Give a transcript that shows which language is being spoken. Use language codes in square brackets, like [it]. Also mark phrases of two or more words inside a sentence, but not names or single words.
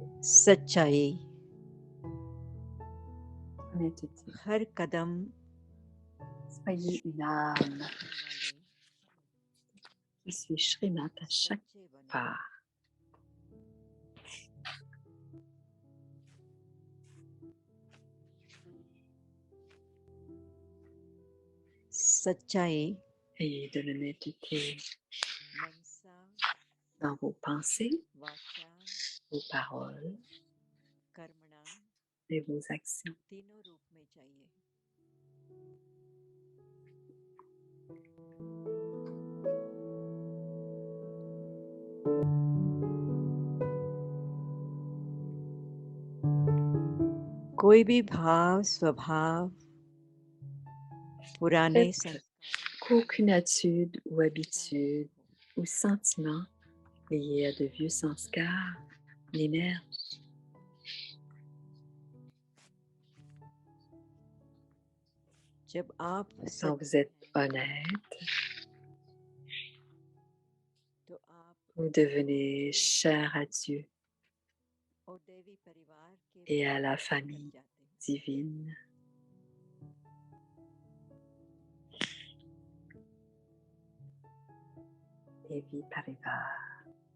[hi] सच्चाई [fr] honnêteté. [hi] हर कदम [fr] Soyez une âme [hi] वाले [fr] qui suit Shrinath à chaque [hi] सच्चे बने [fr] pas. [hi] सच्चाई [fr] Ayez de l'honnêteté [hi] मनसा [fr] dans vos pensées, [hi] वाचा [fr] vos paroles [hi] कर्मणा [fr] et vos actions. [hi] तीनों रूप में चाहिए। कोई भी भाव स्वभाव पुराने [fr] Faites [hi] संस्कारों [fr] qu'aucune attitude ou habitude ou sentiment lié à de vieux sanskars n'émerge. [hi] जब आप [fr] Quand vous êtes honnête, [hi] तो आप [fr] vous devenez cher à Dieu [hi] और देवी परिवार के [fr] et à la [hi] बन [fr] famille [hi] जाते हैं। [fr] divine. [hi] देवी परिवार.